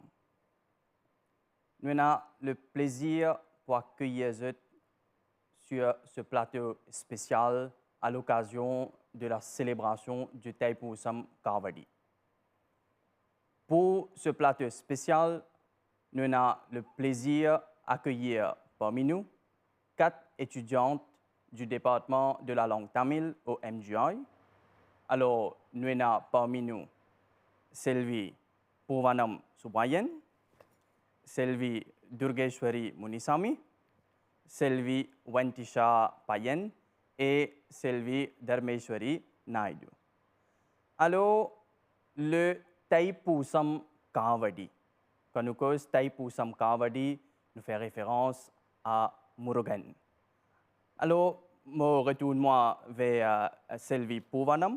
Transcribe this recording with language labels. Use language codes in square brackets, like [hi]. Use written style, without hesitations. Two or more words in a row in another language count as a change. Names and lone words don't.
[fr] Nous avons le plaisir pour accueillir vous sur ce plateau spécial à l'occasion de la célébration du Thaipusam Kavadi. Pour ce plateau spécial, nous avons le plaisir d'accueillir parmi nous 4 étudiantes du département de la langue tamile au MGI. Alors, nous avons parmi nous Selvi Purvanam Subayan, Selvi Durgeshwari Munisami, Selvi Ventisha Payen et Selvi Dharmeshwari Naidu. Alors, le Thaipusam Kavadi. Quand nous causons Thaipusam Kavadi, nous fait référence à Murugan. Alors, je retourne vers Selvi Purvanam.